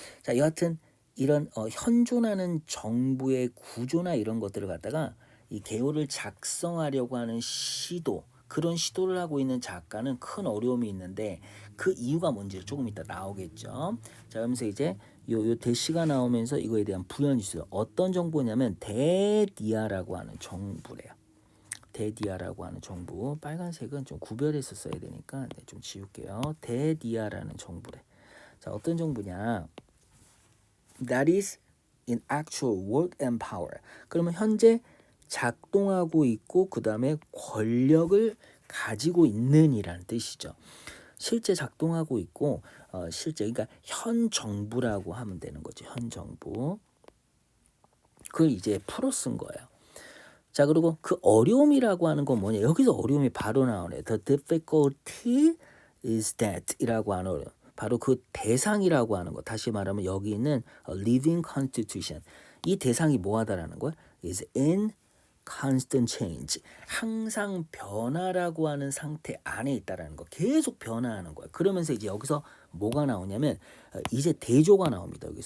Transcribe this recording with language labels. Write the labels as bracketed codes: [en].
[ko] 자, 여하튼 이런 현존하는 정부의 구조나 이런 것들을 갖다가 이 개요를 작성하려고 하는 시도 그런 시도를 하고 있는 작가는 큰 어려움이 있는데 그 이유가 뭔지 조금 이따 나오겠죠. 자, 그러면서 이제 요 대시가 나오면서 이거에 대한 부연이 있어요. 어떤 정보냐면 대디아라고 하는 정부래요. 대디아라고 하는 정부. 빨간색은 좀 구별해서 써야 되니까 좀 지울게요. 대디아라는 정부래. 자, 어떤 정부냐? [en] That is in actual work and power. [ko] 그러면 현재 작동하고 있고 그 다음에 권력을 가지고 있는이라는 뜻이죠. 실제 작동하고 있고 실제 그러니까 현 정부라고 하면 되는 거죠. 현 정부. 그걸 이제 풀어 쓴 거예요. 자, 그리고 그 어려움이라고 하는 건 뭐냐? 여기서 어려움이 바로 나오네. [en] The difficulty is that [ko] 이라고 하는 어려움. 바로 그 대상이라고 하는 거. 다시 말하면 여기 있는 [en] living constitution. [ko] 이 대상이 뭐하다라는 거야? [en] is in constant change. [ko] 항상 변화라고 하는 상태 안에 있다라는 거. 계속 변화하는 거야. 그러면서 이제 여기서 뭐가 나오냐면 이제 대조가 나옵니다.